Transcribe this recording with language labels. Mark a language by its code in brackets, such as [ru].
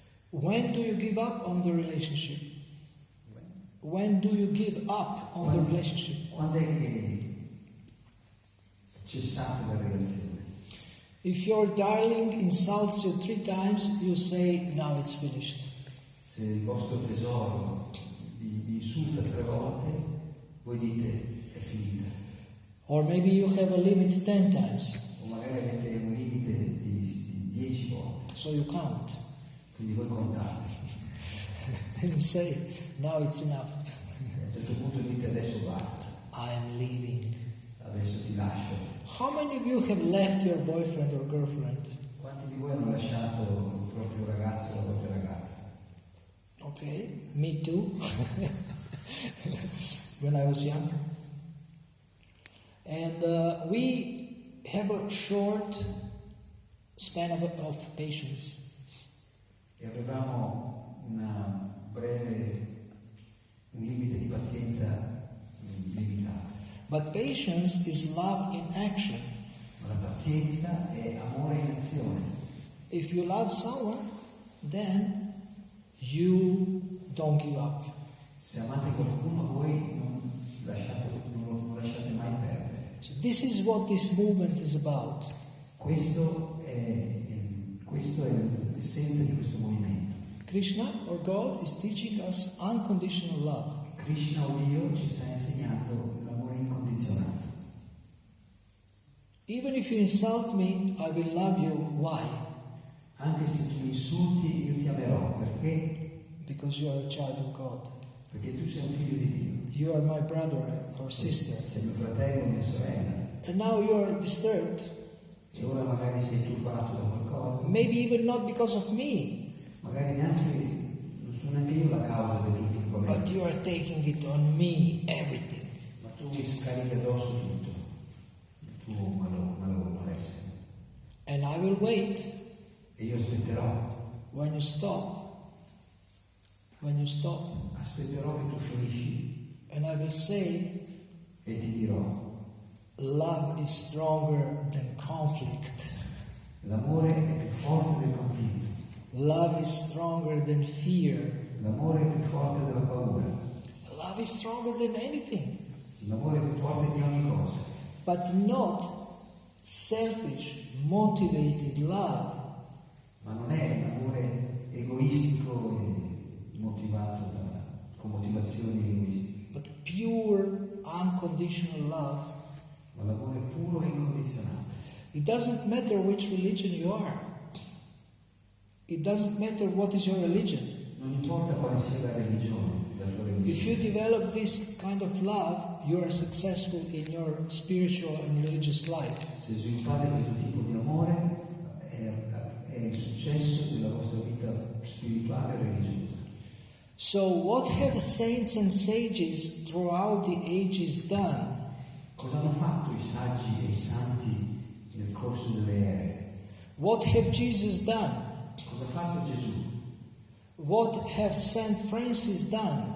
[en] When do you give up on the relationship? When do you give up on the relationship? [it] Quando è che cessate la relazione? [en] If your darling insults you 3 times, you say, now it's finished. [it] Se il vostro tesoro vi insulta 3 volte, voi dite è finita. [en] Or maybe you have a limit 10 times, [it] O magari avete un limite di 10 volte. [en] so you count. [it] Quindi voi contate. [en] And you say, now it's enough. [it] A un certo punto dite adesso basta, [en] I'm leaving. [it] adesso ti lascio. [en] How many of you have left your boyfriend or girlfriend? [it] Quanti di voi hanno lasciato il proprio ragazzo o la propria ragazza? [en] Okay, me too. When I was young. And we have a short span of patience. [it] E avevamo un limite di pazienza limitato. [en] But patience is love in action. [it] Ma la pazienza è amore in azione. [en] If you love someone, then you don't give up. [it] Se amate qualcuno voi non lasciate mai perdere. [en] So this is what this movement is about. [it] Questo è l'essenza di questo movimento. [en] Krishna or God is teaching us unconditional love. [it] Krishna o Dio ci sta insegnando l'amore incondizionato. [en] Even if you insult me, I will love you. Why? [it] Anche se tu mi insulti, io ti amerò. Perché? [en] Because you are a child of God. [it] Perché tu sei un figlio di Dio. [en] You are my brother or sister. [it] Sei mio fratello o mia sorella. [en] And now you are disturbed. [it] E ora magari sei turbato da qualcosa. [en] Maybe even not because of me. [it] Magari non sono neanche io la causa del tuo turbamento. [en] But you are taking it on me, everything. [it] Ma tu mi scarichi addosso tutto. Il tuo malessere. [en] And I will wait [it] E io aspetterò. [en] when you stop. [it] Aspetterò che tu fiorisci [en] And I will say, [it] e ti dirò: [en] love is stronger than conflict. [it] l'amore è più forte del conflitto. [en] Love is stronger than fear. [it] L'amore è più forte della paura. [en] Love is stronger than anything. [it] L'amore è più forte di ogni cosa. [en] But not selfish, motivated love. [it] Ma non è un amore egoistico e motivato con motivazioni egoistiche. [en] But pure, unconditional love. [it] Ma l'amore puro e incondizionato. [en] It doesn't matter which religion you are. It doesn't matter what is your religion. [it] Non importa quale sia la religione, la tua religione. [en] If you develop this kind of love, you are successful in your spiritual and religious life. [it] Se sviluppate questo tipo di amore, è il successo della vostra vita spirituale e religiosa. [en] So what have saints and sages throughout the ages done? [it] Cosa hanno fatto i saggi e i santi nel corso delle ere? [en] What have Jesus done? [it] Cosa ha fatto Gesù? [en] What have Saint Francis done?